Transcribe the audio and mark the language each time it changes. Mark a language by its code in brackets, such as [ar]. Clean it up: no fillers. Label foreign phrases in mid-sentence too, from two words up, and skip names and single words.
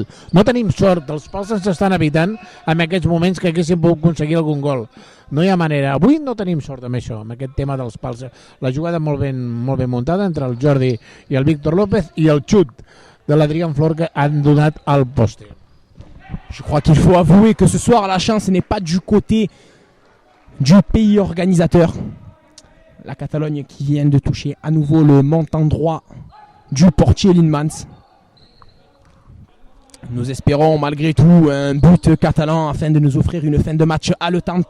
[ca] No tenim sort, els pals ens estan evitant en aquests moments que haguéssim pogut aconseguir algun gol. No hi ha manera. Avui no tenim sort amb això, amb aquest tema dels pals. La jugada molt ben muntada entre el Jordi i el Víctor López i el xut de l'Adrián Flor que han donat al poste. [fr] Je crois qu'il faut avouer que ce soir la chance n'est pas du côté du pays organisateur. La Catalogne qui vient de toucher à nouveau le montant droit du portier Linmans. Nous espérons malgré tout un but catalan afin de nous offrir une fin de match haletante.